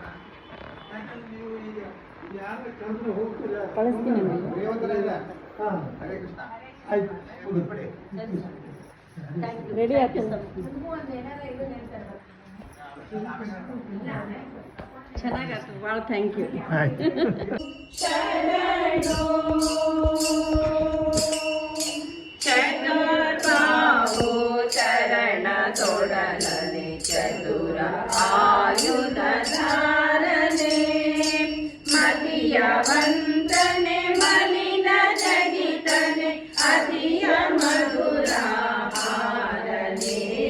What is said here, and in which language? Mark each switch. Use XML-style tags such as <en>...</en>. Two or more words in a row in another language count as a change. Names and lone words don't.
<kn>ಯಾಕಂದ್ರೆ ನೀವು ಈಗ ಯಾರ ಕರೆದ್ರೆ ಹೋಗ್ತೀರಾ ಕಳಿಸ್ತೀನಿ. ಹಾಂ ಆಯ್ತು ರೆಡಿ ಆಗ್ತದೆ. ಚೆನ್ನಾಗಾಗ್ತದೆ ಭಾಳ.</kn> <en>thank you.</en> <kn>ಚರಣ ತೊಡಲನೆ ಚತುರ ಆಯುಧ ಧಾರನೆ ಮತಿಯ ವಂದನೆ ಮಲಿನ ಜಗಿತನೆ ಅಧಿಯ ಮಧುರ ಹಾರನೆ</kn>